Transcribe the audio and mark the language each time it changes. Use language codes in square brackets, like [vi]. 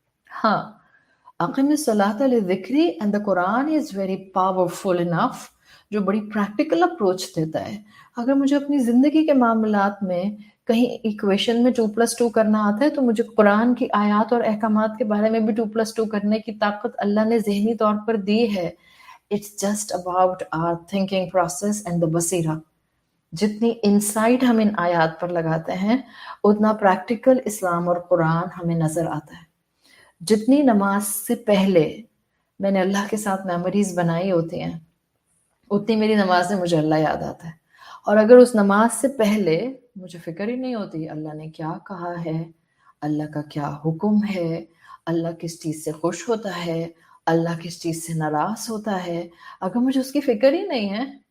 [en] ہاں, [ar] اقم الصلاۃ لذکری [en] and the Quran is very powerful enough, [ur] جو بڑی پریکٹیکل اپروچ دیتا ہے. اگر مجھے اپنی زندگی کے معاملات میں کہیں ایکویشن میں 2+2 کرنا آتا ہے تو مجھے قرآن کی آیات اور احکامات کے بارے میں بھی 2+2 کرنے کی طاقت اللہ نے ذہنی طور پر دی ہے. [en] It's just about our thinking process and the بصیرہ. [ur] جتنی انسائٹ ہم ان آیات پر لگاتے ہیں اتنا پریکٹیکل اسلام اور قرآن ہمیں نظر آتا ہے. جتنی نماز سے پہلے میں نے اللہ کے ساتھ میموریز بنائی ہوتی ہیں اتنی میری نماز میں مجھے اللہ یاد آتا ہے. اور اگر اس نماز سے پہلے مجھے فکر ہی نہیں ہوتی اللہ نے کیا کہا ہے, اللہ کا کیا حکم ہے, اللہ کس چیز سے خوش ہوتا ہے, اللہ کس چیز سے ناراض ہوتا ہے, اگر مجھے اس کی فکر ہی نہیں ہے